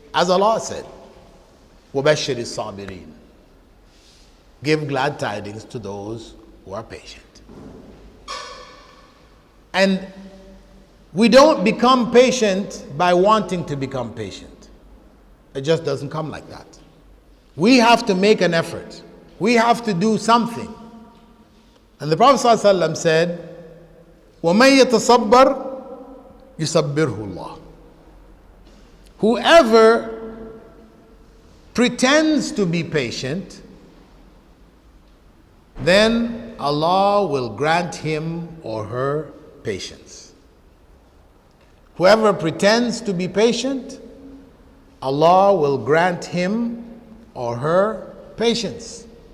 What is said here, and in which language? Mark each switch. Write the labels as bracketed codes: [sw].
[en] As Allah said, [ar] وَبَشِّرِ الصَّابِرِينَ. [en] Give glad tidings to those who are patient. And we don't become patient by wanting to become patient. It just doesn't come like that. We have to make an effort. We have to do something. And the Prophet ﷺ said, [ar] وَمَن يَتَصَبَّرْ يُصَبِّرْهُ اللَّهُ. [en] Whoever pretends to be patient, then Allah will grant him or her patience. Whoever pretends to be patient, Allah will grant him or her patience.